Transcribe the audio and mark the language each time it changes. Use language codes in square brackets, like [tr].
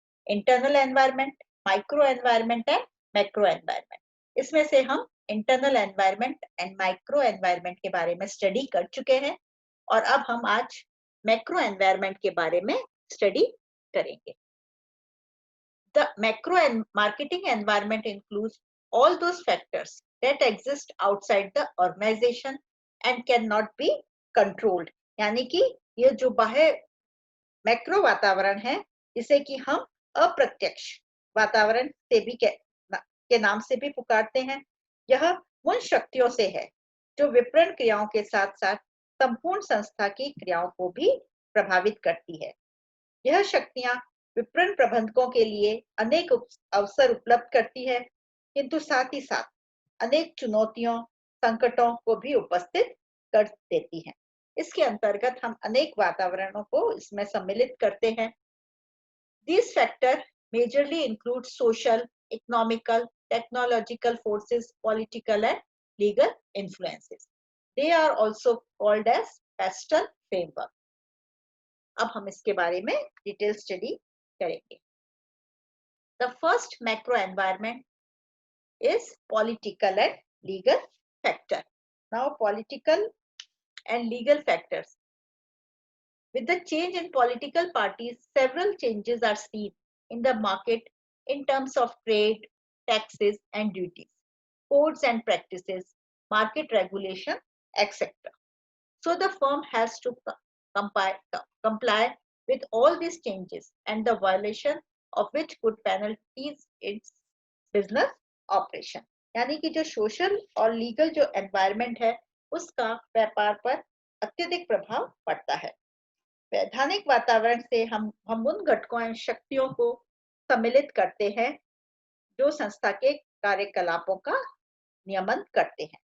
[en] Internal environment, micro environment and macro environment. [hi] इसमें से हम internal environment and micro environment के बारे में स्टडी कर चुके हैं और अब हम आज मैक्रो एनवायरनमेंट के बारे में स्टडी करेंगे। [en] The macro and marketing environment includes all those factors that exist outside the organization and cannot be controlled। [hi] यानी कि ये जो बाह्य मैक्रो वातावरण है जिसे कि हम अप्रत्यक्ष वातावरण से भी के नाम से भी पुकारते हैं। यह उन शक्तियों से है जो विपणन क्रियाओं के साथ साथ संपूर्ण संस्था की क्रियाओं को भी प्रभावित करती है। यह शक्तियां विपणन प्रबंधकों के लिए अनेक अवसर उपलब्ध करती है, किंतु साथ ही साथ अनेक चुनौतियों, संकटों को भी उपस्थित कर देती हैं। इसके अंतर्गत हम अनेक वातावरणों को इसमें सम्मिलित करते हैं। [en] These factors majorly include social, economical, technological forces, political and legal influences. They are also called as Pastel framework। [hi] अब हम इसके बारे में डिटेल स्टडी करेंगे। [en] The first macro environment is political and legal factor. Now, political and legal factors. With the change in political parties, several changes are seen in the market in terms of trade, taxes and duties, codes and practices, market regulation, etc. So the firm has to comply with all these changes and the violation of which could penalties its business operation। [hi] यानी कि जो social और legal जो environment है उसका व्यापार पर अत्यधिक प्रभाव पड़ता है। वैधानिक वातावरण से हम उन घटकों एवं शक्तियों को सम्मिलित करते हैं जो संस्था के कार्यकलापों का नियमन करते हैं।